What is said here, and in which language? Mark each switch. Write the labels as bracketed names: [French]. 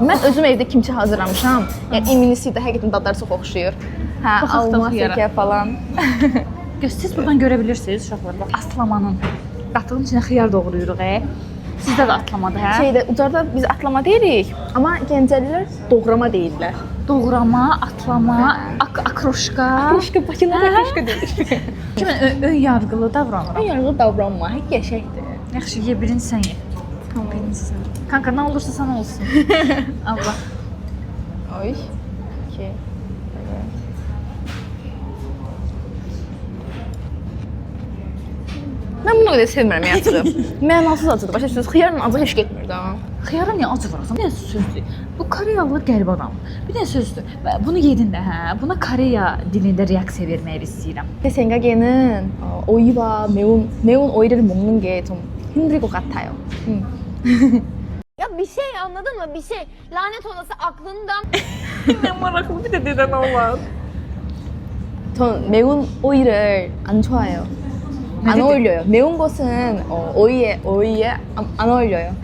[Azerbaijani] Mən özüm evdə kimçi hazırlamışam. Yəni iminisi də həqiqətən dadları çox oxşuyur. Hə, alma, sirkə falan. Siz buradan görə bilirsiniz uşaqlar. Bax, atlamanın qatığın içinə xiyar doğrayırıq. Sizdə də atlamadır, hə? Şeydə, ucarda biz atlama deyirik, amma Gəncəlilər doğrama deyirlər. Doğrama, atlama, akroşka. Akroşka, Bakılar akroşka deyir. Mən ön yargılı davranıram. Ön yargılı davranma, həqiq qəşəngdir. Yaxşı, ye birini sən ye. Tamam. Kanka, nə olursa sana olsun. Allah. Oy. Okay. Mən bunu qədər sevmirəm yatığı. Mənasız acıdır. Başa düşürsünüz, xiyarla acı heç getmir də. Xiyara niyə acı vurasın? Bir dənə sözdür. Bu Koreyalı qəribə adam. Bir dənə sözdür. Bunu yedin də, hə? Buna Koreya dilində reaksiya vermək istəyirəm. [Korean] 생각에는 오이와 매운 오이를 먹는 게 좀 힘들 것 같아요. [Turkish] Ya bir şey anladın mı? Bir şey. Lanet olası aklından. [Azerbaijani] Ne maraqlı bir də dedən olar. [Korean] 전 매운 오이를 안 좋아해요. 안 어울려요. 매운 것은 오이에 안 어울려요.